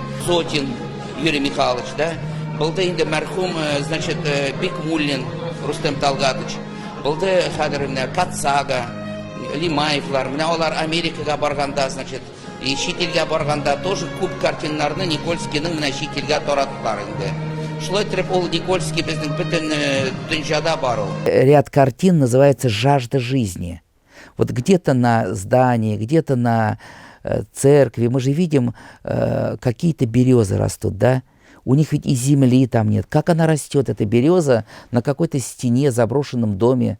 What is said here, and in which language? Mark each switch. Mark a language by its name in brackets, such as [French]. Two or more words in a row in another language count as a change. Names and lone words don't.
[Tatar] Зотин Юрий Михайлович, да, булды инде мәрхүм, значит, Бикмуллин Рустем Талгатович. Булды хәзер менә Кацага, Лимаевлар, менә алар Америкага барганда, [Russian] значит, и [Tatar] чит-илгә барганда тоже күп картиналарны Никольскийның менә чит-илгә тараттылар инде. Шулай итеп ул Никольский безнең бөтен дөньяда бар ул. [Russian] Ряд картин называется «Жажда жизни». Вот где-то на здании, где-то на церкви мы же видим, какие-то березы растут, да? У них ведь и земли там нет. Как она растет, эта береза, на какой-то стене, заброшенном доме?